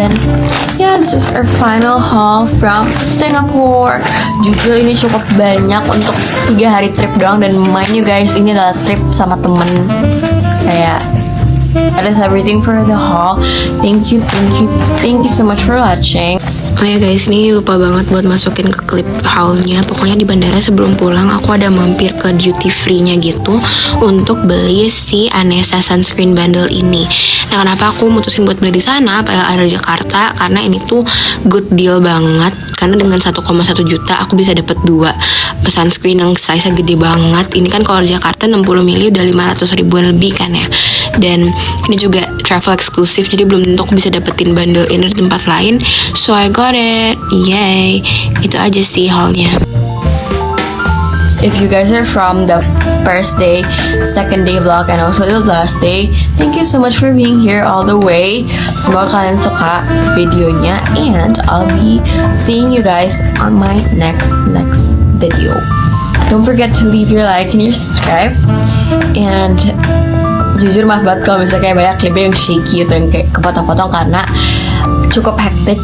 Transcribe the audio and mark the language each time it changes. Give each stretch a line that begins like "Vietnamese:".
Indonesian: Dan ya,
English: this is our final haul from Singapore.
Indonesian: Jujur ini cukup banyak untuk 3 hari trip doang. Dan
English: mind you guys,
Indonesian: ini adalah trip sama temen. Kayak
English: that is everything for the haul. Thank you so much for watching.
Indonesian: Oh ya guys, ini lupa banget buat masukin ke klip haulnya. Pokoknya di bandara sebelum pulang aku ada mampir ke duty free-nya gitu untuk beli si Anessa sunscreen bundle ini. Nah, kenapa aku mutusin buat beli di sana padahal ada di Jakarta? Karena ini tuh
English: good deal
Indonesian: banget. Karena dengan 1,1 juta aku bisa dapat 2 sunscreen yang size-nya gede banget. Ini kan kalau di Jakarta 60 ml udah 500 ribuan lebih kan ya. Dan ini juga travel eksklusif, jadi belum tentu aku bisa dapetin bundle ini di tempat lain.
English: So I got it, yay.
Indonesian: Itu aja sih haulnya.
English: If you guys are from the first day, second day vlog, and also the last day, thank you so much for being here all the way.
Indonesian: Semoga kalian suka videonya,
English: and I'll be seeing you guys on my next video. Don't forget to leave your like and your subscribe.
Indonesian: And jujur maaf banget kalau misalnya kayak banyak klipnya yang shaky atau yang kayak kepotong-potong karena cukup hektik.